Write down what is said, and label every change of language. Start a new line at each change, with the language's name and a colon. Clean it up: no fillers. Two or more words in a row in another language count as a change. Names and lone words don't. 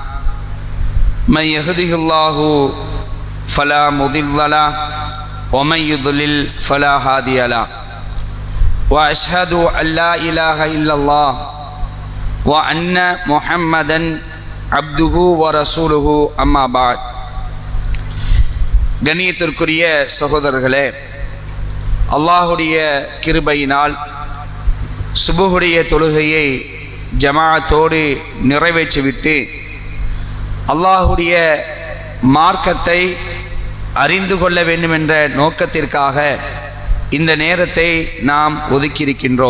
Arabic: من يهده الله فلا مضل له ومن يضلل فلا هادي له. وأشهد أن لا إله إلا الله وأن محمدا عبده ورسوله أما بعد.
Tamil: கண்ணியத்திற்குரிய சகோதரர்களே, அல்லாஹுடைய கிருபையினால் சுபஹுடைய தொழுகையை ஜமாஅத்தோடு நிறைவேற்றிவிட்டு அல்லாஹுடைய மார்க்கத்தை அறிந்து கொள்ள வேண்டும் என்ற நோக்கத்திற்காக இந்த நேரத்தை நாம் ஒதுக்கியிருக்கின்றோம்.